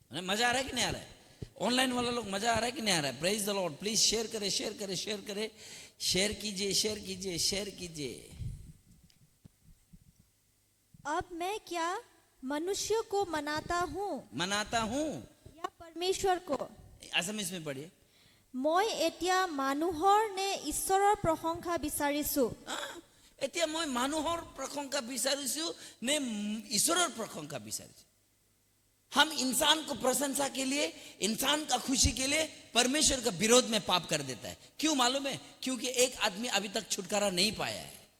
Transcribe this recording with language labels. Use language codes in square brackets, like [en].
[hi] मजा आ रहा है कि नहीं आ रहा है? ऑनलाइन वाला लोग मजा आ रहा है कि नहीं आ रहा है? [en] Praise the lord. [hi] Please share करें, शेयर करें, शेयर करें, शेयर कीजिए, शेयर कीजिए, शेयर कीजिए। अब मैं क्या मनुष्य को मनाता हूँ या परमेश्वर को? असमीज में पढ़िए। [as] মই এতিয়া মানুহৰ নে ঈশ্বৰৰ প্ৰশংসা বিচাৰিছো? এতিয়া মই মানুহৰ প্ৰশংসা বিচাৰিছো নে ঈশ্বৰৰ প্ৰশংসা বিচাৰিছো? [hi] हम इंसान को प्रशंसा के लिए, इंसान का खुशी के लिए परमेश्वर का विरोध में पाप कर देता है। क्यों मालूम है? क्योंकि एक आदमी अभी तक छुटकारा नहीं पाया है।